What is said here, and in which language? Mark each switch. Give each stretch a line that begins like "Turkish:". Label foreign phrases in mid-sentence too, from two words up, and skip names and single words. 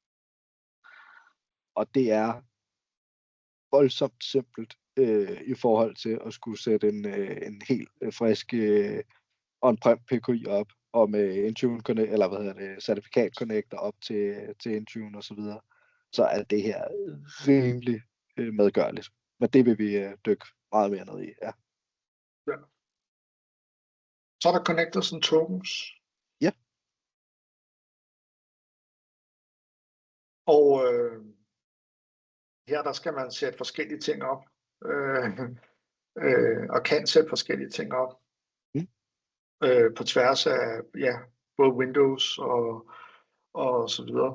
Danish: Og det er voldsomt simpelt i forhold til at skulle sætte en helt frisk on-prem PKI op, og med Intune certifikat connector op til Intune og så videre, så er det her rimelig medgørligt. Men det vil vi dykke meget mere ned i, ja. Så er der
English: connectors and tokens.
Danish: Ja. Og her der skal man sætte forskellige ting op, og kan sætte forskellige ting op. På tværs af både Windows og så videre.